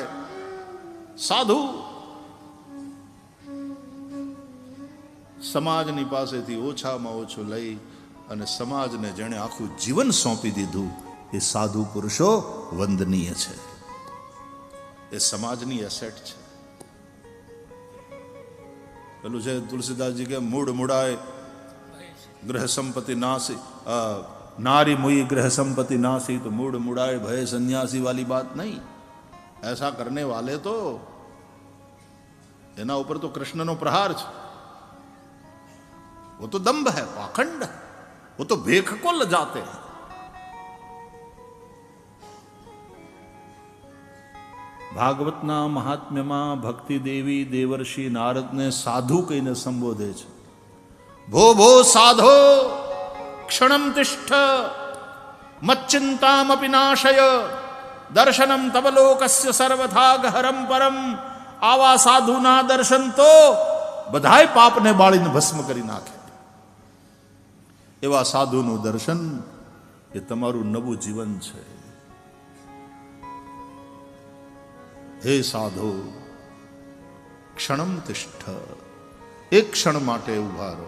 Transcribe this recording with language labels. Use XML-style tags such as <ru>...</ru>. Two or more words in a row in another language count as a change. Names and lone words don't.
<gu>સાધુ સમાજની પાસેથી ઓછામાં ઓછું લઈ અને સમાજને જેણે આખું જીવન સોંપી દીધું એ સાધુ પુરુષો વંદનીય છે. એ સમાજની એસેટ છે. પેલું છે તુલસીદાસજી</gu> <hi>के मूड़ मुड़ाय गृह संपत्ति नासी, नारी मुई ग्रह संपत्ति नासी, तो मूड मुड़ाए भय सन्यासी वाली बात नहीं. ऐसा करने वाले तो</hi> <gu>એના ઉપર</gu> <hi>तो</hi> <gu>કૃષ્ણ નો</gu> <hi>प्रहार है. वो तो दंभ है, पाखंड है, वो तो भेख को लजाते हैं.</hi> <gu>ભાગવતના મહાત્મ્યમાં ભક્તિ દેવી દેવર્ષિ નારદને સાધુ કહીને સંબોધે છે.</gu> <sa>भो भो साधो क्षणम तिष्ठ मच्चिंतामपि नाशय दर्शनम तव लोकस्य सर्वथा गहरम परम.</sa> <gu>આવા સાધુના દર્શન તો બધાય પાપને બાળીને ભસ્મ કરી નાખે. એવા સાધુનું દર્શન એ તમારું નવું જીવન છે. હે સાધુ,</gu> <sa>ક્ષણમ તિષ્ઠ,</sa> <gu>એક ક્ષણ માટે ઉભા રહો.</gu>